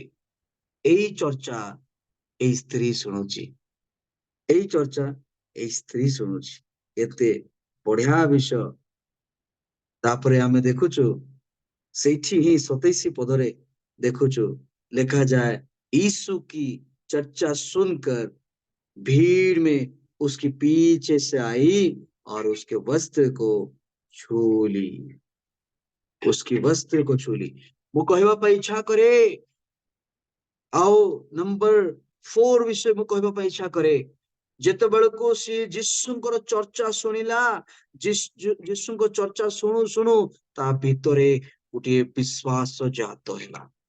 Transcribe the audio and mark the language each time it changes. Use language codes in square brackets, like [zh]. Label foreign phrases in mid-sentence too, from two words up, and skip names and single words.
[or] ଏଇ ଚର୍ଚ୍ଚା ଏଇ ସ୍ତ୍ରୀ ଶୁଣୁଛି, ଏଇ ଚର୍ଚ୍ଚା ଏଇ ସ୍ତ୍ରୀ ଶୁଣୁଛି। ଏତେ ବଢିଆ ବିଷୟ। ତାପରେ ଆମେ ଦେଖୁଛୁ ସେଇଠି ହିଁ 27 ପଦରେ ଦେଖୁଛୁ ଲେଖାଯାଏ, [hi] यीशु की चर्चा सुनकर भीड़ में उसके पीछे से आई और उसके वस्त्र को छू ली। उसके वस्त्र को छू ली। [or] ମୁଁ କହିବା ପାଇଁ ଇଚ୍ଛା କରେ, ଆଉ ନମ୍ବର 4 ବିଷୟ ମୁଁ କହିବା ପାଇଁ ଇଚ୍ଛା କରେ। ଯେତେବେଳକୁ ସେ ଯୀଶୁଙ୍କର ଚର୍ଚ୍ଚା ଶୁଣିଲା, ଯୀଶୁଙ୍କ ଚର୍ଚ୍ଚା ଶୁଣୁ ଶୁଣୁ ତା ଭିତରେ ଗୋଟିଏ ବିଶ୍ୱାସ ଜାତ ହେଲା।